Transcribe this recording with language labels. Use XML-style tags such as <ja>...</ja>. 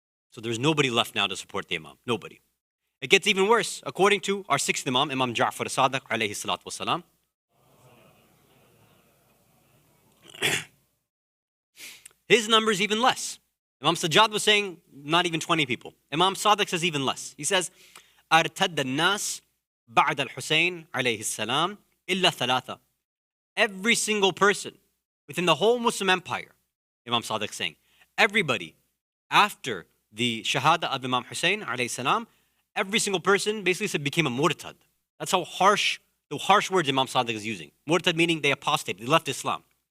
<en>So there's nobody left now to support the Imam. Nobody. It gets even worse. According to our 6th Imam, Imam Ja'far as-Sadiq, alayhi salatu wasalam, his number is even less. Imam Sajjad was saying not even 20 people. Imam Sadiq says even less.</en> <ar>He says, أَرْتَدَّ النَّاسِ بَعْدَ الْحُسَيْنِ عَلَيْهِ السَّلَامِ إِلَّا ثَلَاثَةً.</ar> <en>Every single person within the whole Muslim empire, Imam Sadiq saying, everybody after the Shahadat of Imam Hussein alayhi salam, every single person basically said became a murtad. That's how harsh, the harsh words Imam Sadiq is using. Murtad meaning they apostated, they left Islam.</en>